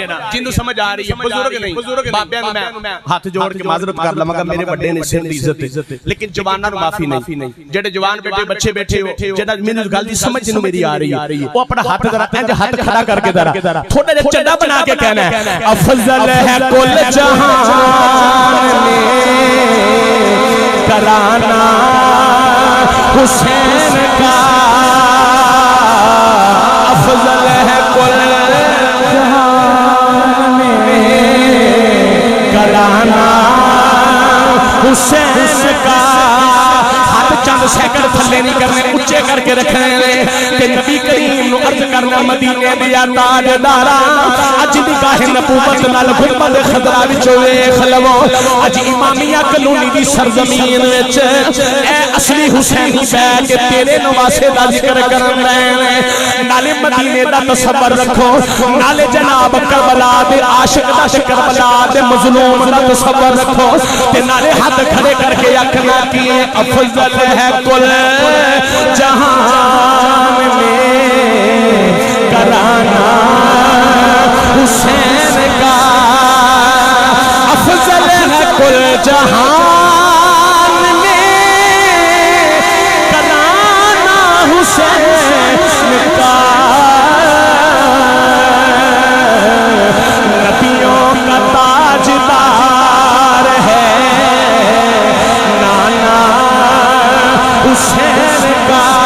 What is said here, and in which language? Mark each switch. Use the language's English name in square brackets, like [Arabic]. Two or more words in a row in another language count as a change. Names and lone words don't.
[Punjabi] جنوں سمجھ آ رہی ہے بزرگ نہیں بابیاں نوں میں ہاتھ جوڑ کے معذرت کر لواں گا میرے بڑے نے سر دی عزت لیکن جواناں نوں معافی نہیں جڑے جوان بیٹے بچے بیٹھے ہو جڑا مینوں گل دی سمجھ نوں میری آ رہی ہے وہ اپنا ہاتھ ذرا انج ہاتھ کھڑا کر کے ذرا تھوڑا جہا چڈا بنا کے کہنا ہے [Urdu] افضل ہے کل جہان میں کرانا حسین کا افضل ہے کل جہان میں کرانا حسین کا [Punjabi] ہاتھ چند سیکنڈ تھلے نہیں کرنے اچھے کر کے رکھنے کہ نبی کریم نو عرض کرنا مدینے دیا تاجدارا اج نگاہ نبوت نال گنبد خضرا وچ ویکھ لو اج امامیہ کلونی دی سرزمین وچ اے اصلی حسینی بیٹھ کے تیرے نواسے دا ذکر کرن رہے نالے مدینے دا تصور رکھو نالے جناب کربلا دے عاشق دا کربلا دے مظلوم دا تصور رکھو تے نالے ہاتھ کھڑے کر کے آکھنا کہ [Urdu] افضل ہے کل جہان میں کرانا حسین کا افضل ہے کل جہان میں کرانا حسین کا نبیوں کا تاجدار ہے نانا حسین کا